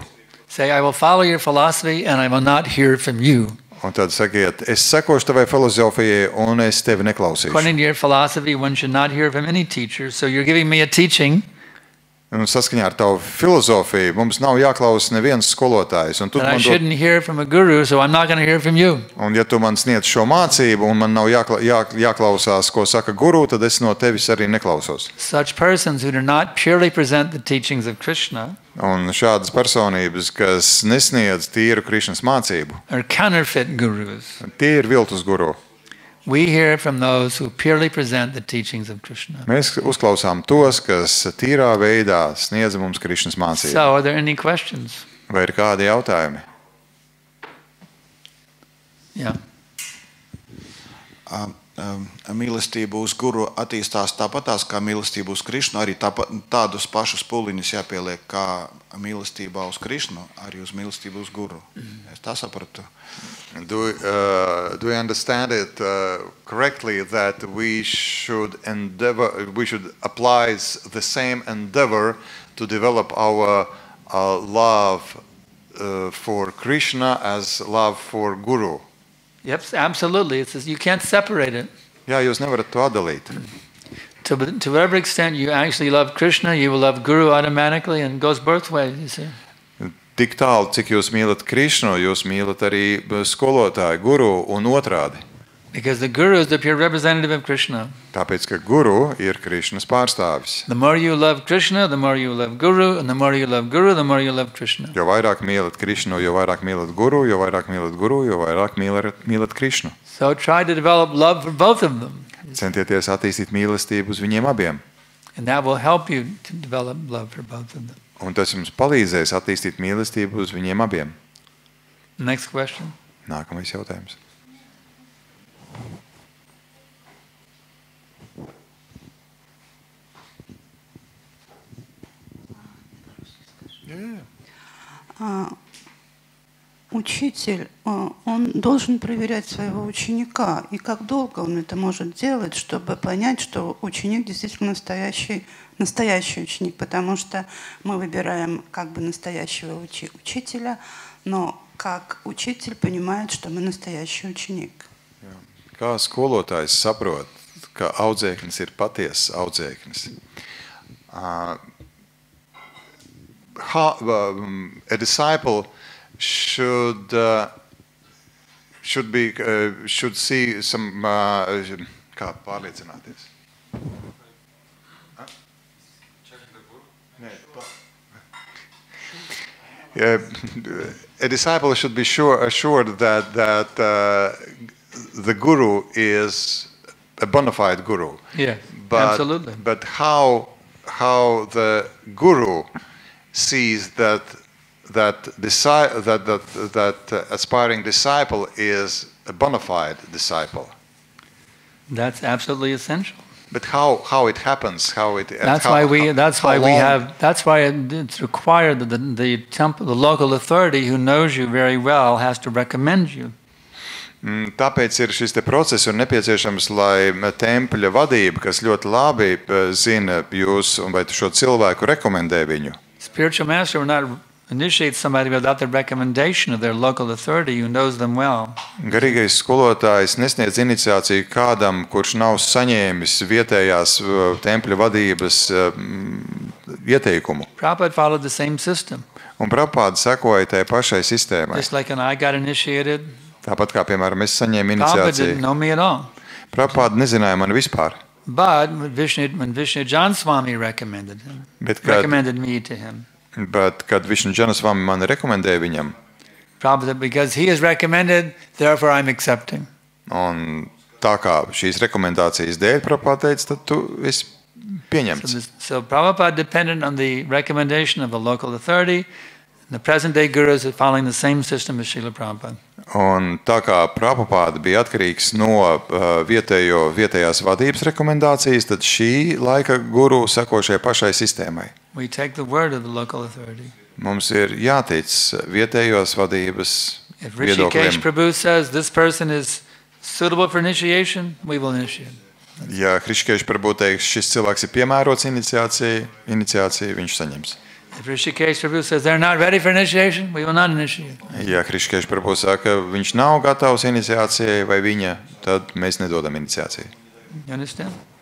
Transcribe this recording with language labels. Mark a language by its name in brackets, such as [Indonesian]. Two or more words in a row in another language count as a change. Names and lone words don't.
[English] say, I will follow your philosophy and I will not hear from you. [Latvian] un tad sakiet, es sekošu tavai filozofijai un es tevi neklausīšu. [English] According to your philosophy, one should not hear from any teacher. So you're giving me a teaching. [Latvian] Un saskaņā ar tavu filozofiju mums nav jāklausa neviens skolotājs. Un, [English] And I shouldn't hear from a guru, so I'm not going to hear from you. [Latvian] un ja tu man sniedz šo mācību un man nav jāklausās, ko saka guru, tad es no tevis arī neklausos. [English] Such persons who do not purely present the teachings of Krishna [Latvian] Un šādas personības, kas nesniedz tīru Krišnas mācību, [English] are counterfeit gurus. [Latvian] tie ir viltus guru. [English] We hear from those who purely present the teachings of Krishna. [Latvian] Mēs uzklausām tos, kas tīrā veidā sniedz mums Krišnas mācību. [English] So, are there any questions? [Latvian] Vai ir kādi jautājumi? [English] Yeah. [Latvian] Mīlestība uz guru attīstās tāpatās kā mīlestība uz Krišnu, arī tādus pašus pūliņus jāpieliek kā mīlestībā uz Krišnu, arī uz mīlestību uz guru. Es tā sapratu. [English] Do we understand it correctly that we should apply the same endeavor to develop our love for Krishna as love for Guru? Yep, absolutely. It says you can't separate it. [Latvian] Jā, jūs nevarat to atdalīt. [English] To whatever extent you actually love Krishna, you will love Guru automatically, and it goes both ways, you see. [Latvian] Tik tālu, cik jūs mīlat Krišnu, jūs mīlat arī skolotāju, guru un otrādi. [English] Because the Guru is the pure representative of Krishna. [Latvian] Tāpēc, ka guru ir Krišnas pārstāvis. [English] The more you love Krishna, the more you love Guru, and the more you love Guru, the more you love Krishna. [Latvian] Jo vairāk mīlat Krišnu, jo vairāk mīlat guru, jo vairāk mīlat guru, jo vairāk mīlat Krišnu. [English] So try to develop love for both of them. [Latvian] Centieties attīstīt mīlestību uz viņiem abiem. [English] And that will help you to develop love for both of them. [Latvian] Un tas jums palīdzēs attīstīt mīlestību uz viņiem abiem. [English] Next question. [Latvian] Nākamais jautājums. [Russian] Учитель, он должен проверять своего ученика. И как долго он это может делать, чтобы понять, что ученик действительно настоящий ученик? Потому что мы выбираем как бы настоящего учителя, но как учитель понимает, что мы настоящий ученик. [Latvian] Kā skolotājs saprot, ka audzēknis ir patiesas audzēknis? [English] A disciple should see some [Latvian] kā pārliecināties. [English] A disciple should be assured that the guru is a bona fide guru. Yeah, absolutely. But how the guru sees that aspiring disciple is a bona fide disciple. That's absolutely essential. But how it happens, That's why it's required that the local authority who knows you very well has to recommend you. [Latvian] Tāpēc ir šis te process un nepieciešams, lai tempļa vadība, kas ļoti labi zina jūs un vai šo cilvēku rekomendē viņu. [English] Spiritual master will not initiate somebody without the recommendation of their local authority who knows them well. [Latvian] Garīgais skolotājs nesniedz iniciāciju kādam, kurš nav saņēmis vietējās tempļa vadības ieteikumu. [English] Prabhupada followed the same system. [Latvian] Un Prabhupāda sekoja tai pašai sistēmai. [English] Just like when I got initiated, [Latvian] Tāpat kā, piemēram, es saņēmu [English] Prabhupada didn't [Latvian] iniciāciju. [English] know me at all. [Latvian] Prabhupāda nezināja mani vispār. [English] But when Vishnu Jan Swami recommended me to him, [Latvian] Bet, kad Višnu Džanasvami mani rekomendēja viņam, [English] Prabhupada, because he is recommended, therefore I'm accepting. [Latvian] un tā kā šīs rekomendācijas dēļ Prabhupāda teica, tad tu esi pieņemts. [English] So Prabhupada depended on the recommendation of a local authority. The present-day gurus are following the same system as Srila Prabhupada. [Latvian] Un tā kā Prabhupāda bija atkarīgs no vietējās vadības rekomendācijas, tad šī laika guru seko šai pašai sistēmai. [English] We take the word of the local authority. [Latvian] Mums ir jātic vietējos vadības [English] If Rishikesh [Latvian] viedokļiem. [English] Prabhu says this person is suitable for initiation, we will initiate. [Latvian] Ja Hriškēš Prabhu teiks, šis cilvēks ir piemērots iniciācijai, viņš saņems. [English] If Rishikesh Prabhu says they're not ready for initiation, we will not initiate. [Latvian] Ja Hriškēš Prabhu saka, viņš nav gatavs iniciācijai vai viņa, tad mēs nedodam iniciāciju. [English] You understand?